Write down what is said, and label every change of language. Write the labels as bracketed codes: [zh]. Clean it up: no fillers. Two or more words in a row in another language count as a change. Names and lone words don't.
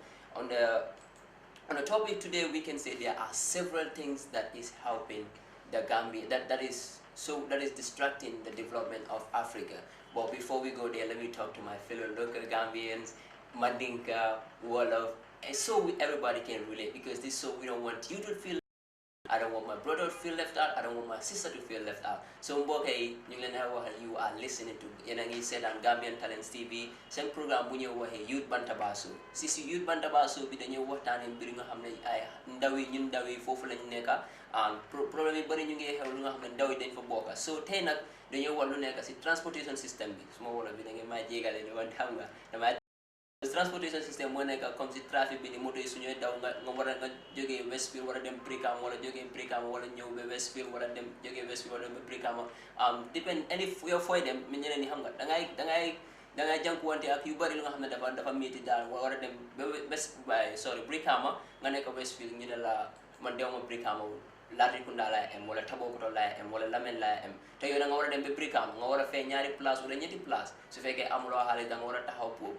[en] On the topic today, we can say there are several things that is helping the Gambia, that is distracting the development of Africa. But before we go there, let me talk to my fellow local Gambians, Mandinka, Wolof, and so everybody can relate, because this so we don't want you to feel, I don't want my brother to feel left out, I don't want my sister to feel left out. [wo] So mbokay ñu ngi leen wax [en] you are listening to [wo] yéen a ngi seetaan Gambian Talents TV seen programme bu ñëw waxee Youth Bantaba Show. Si Youth Bantaba Show bi dañuy waxtaanee mbir nga xam ne ay ñun ndaw yi foofu lañu nekk problème yi bëri ñu ngi xew lu nga xam ne ndaw yi dañ fa bokk. So tey nag dañoo war lu nekk si [en] transportation system [wo] bi suma wolof bi da ngeen maa jéegale ni wan xam nga dama [en] transportation system [wo] moo nekk comme si trafic bi ni moto yi suñuy daw nga war a nga jógee Westfield war a dem Brikama wala jógee Brikama wala ñëw ba Westfield wala dem jógee Westfield wala dem ba Brikama depend any yow fooy dem mi ñeneen ñi xam nga dangay jànkuwante ak yu bari lu nga xam ne dafa métti daal war a dem ba Brikama nga nekk Westfield ñu ne la man dewma Brikama Latrikunda laa am wala Tabokoto laa am wala Lamen laa am te yow da nga war a dem ba Brikama nga war a fay ñaari place wala ñetti place su fekkee amuloo xaalis da nga war a taxaw